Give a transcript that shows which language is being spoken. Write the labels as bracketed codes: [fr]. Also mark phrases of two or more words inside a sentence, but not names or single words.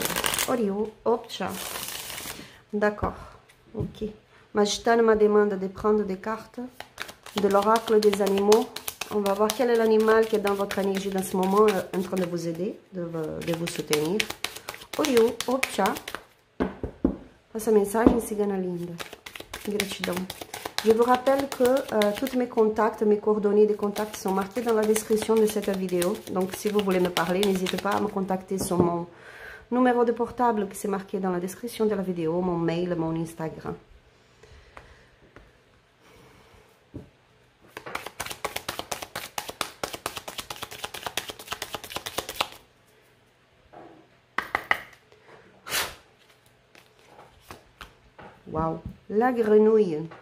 [fr] Orio, opcha. D'accord, ok. Magitane m'a demandé de prendre des cartes de l'oracle des animaux. On va voir quel est l'animal qui est dans votre énergie dans ce moment, en train de vous aider, de vous soutenir. Orio, opcha. [pt] Essa mensagem, cigana linda. Gratidão. [fr] Je vous rappelle que tous mes contacts, mes coordonnées de contacts sont marqués dans la description de cette vidéo. Donc, si vous voulez me parler, n'hésitez pas à me contacter sur mon numéro de portable qui s'est marqué dans la description de la vidéo, mon mail, mon Instagram. Waouh, la grenouille.